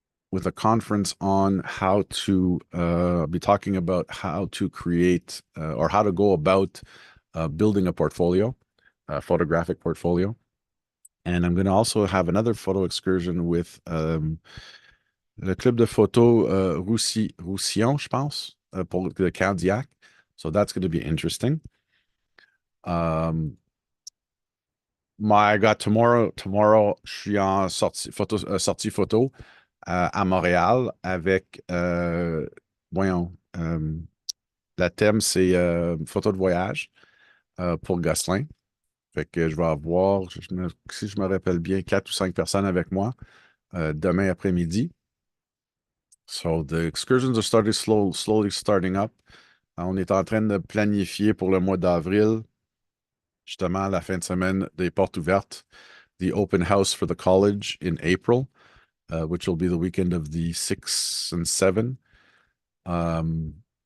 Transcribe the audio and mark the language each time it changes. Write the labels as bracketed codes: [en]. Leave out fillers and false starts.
[en] With a conference on how to be talking about how to create or how to go about building a portfolio, a photographic portfolio. And I'm going to also have another photo excursion with [fr] le club de photo Roussillon, je pense, pour [en] the Cardiac. So that's going to be interesting. I got tomorrow, [fr] je suis en sortie photo à Montréal avec, voyons, la thème, c'est photo de voyage pour Gosselin. Fait que je vais avoir, si je me rappelle bien, 4 ou 5 personnes avec moi demain après-midi. [en] So the excursions are slowly starting up. [fr] On est en train de planifier pour le mois d'avril, justement, la fin de semaine des portes ouvertes, [en] the open house for the college in April, which will be the weekend of the 6th and 7th.